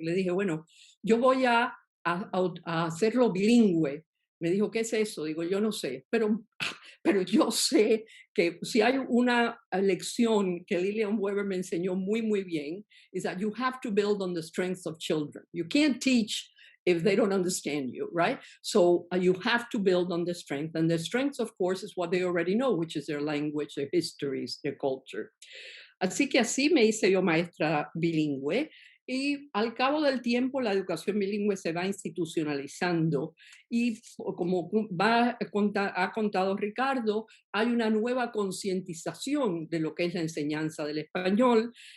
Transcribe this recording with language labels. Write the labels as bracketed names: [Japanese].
[Spanish] Le dije, bueno, yo voy a hacerlo bilingüe. Me dijo, ¿qué es eso? Digo, yo no sé, pero yo sé que si hay una lección que Lillian Weber me enseñó muy, muy bien, [English] is that you have to build on the strengths of children. You can't teach if they don't understand you, right? So you have to build on the strength. And the strengths, of course, is what they already know, which is their language, their histories, their culture. [Spanish] Así que así me hice yo maestra bilingüe. Y al cabo del tiempo la educación bilingüe se va institucionalizando y como ha contado Ricardo, hay una nueva concientización de lo que es la enseñanza del español.